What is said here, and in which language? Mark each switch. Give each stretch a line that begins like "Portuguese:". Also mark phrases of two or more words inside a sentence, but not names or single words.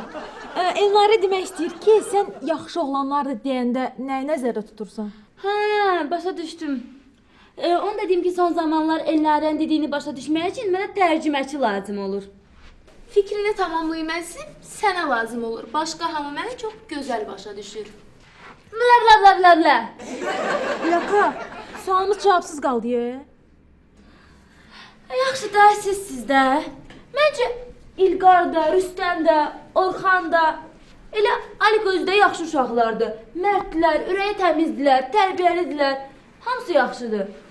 Azerbaijani: Elnarə demək istəyir ki, sən yaxşı oğlanlardır deyəndə nəyi nəzərdə tutursan? Hə, başa düşdüm. Onu da deyim ki, son zamanlar Elnarənin dediyini başa düşmək üçün mənə tərcüməçi lazım olur. Fikrini tamamlayıb sənə lazım olur. Başqa hamı məni çox gözəl başa düşür. Bla bla bla bla bla. Laka, sualımız cavabsız qaldı. Yaxşı da sizdə. Məncə İlqar da, Rüstəm də, Orxan da, elə Ali Gözdə yaxşı uşaqlardır. Mərdlər, ürəyi təmizdilər, tərbiyəlidirlər. Hamısı yaxşıdır.